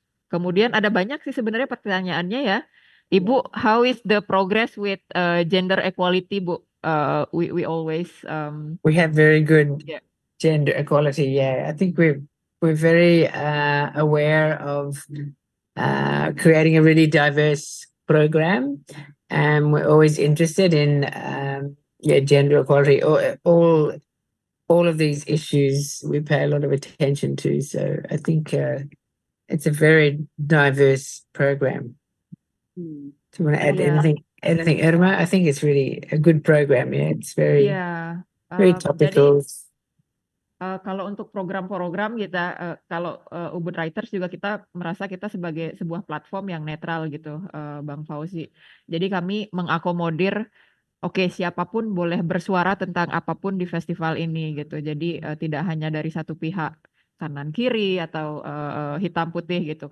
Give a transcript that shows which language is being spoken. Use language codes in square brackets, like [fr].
[id] Kemudian ada banyak sih sebenarnya pertanyaannya ya. [en] Ibu, how is the progress with gender equality, Bu? We always We have very good yeah. gender equality. Yeah, I think we're very aware of creating a really diverse program, and we're always interested in gender equality. All of these issues we pay a lot of attention to. So I think it's a very diverse program. Do you want to add anything, Irma? I think it's really a good program. Yeah, it's very very topical. [id] Jadi kalau untuk program-program kita, kalau Ubud Writers juga kita merasa kita sebagai sebuah platform yang netral gitu, Bang Fauzi. Jadi kami mengakomodir, oke, siapapun boleh bersuara tentang apapun di festival ini gitu. Jadi tidak hanya dari satu pihak, kanan kiri atau hitam putih gitu.